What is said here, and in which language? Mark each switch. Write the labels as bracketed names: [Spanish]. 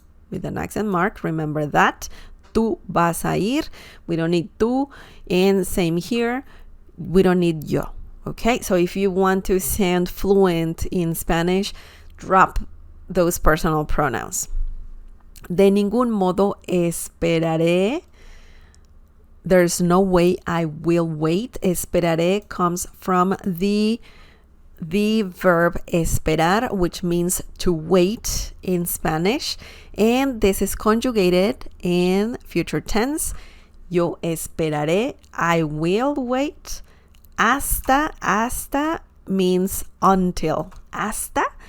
[English] with an accent mark. Remember that. [Spanish] Tú vas a ir. [English] We don't need tú. And same here. We don't need yo. Okay, so if you want to sound fluent in Spanish, drop those personal pronouns. [Spanish] De ningún modo esperaré. [English] There's no way I will wait. Esperaré comes from the verb esperar, which means to wait in Spanish. And this is conjugated in future tense. [Spanish] Yo esperaré. [English] I will wait. Hasta means until. Hasta.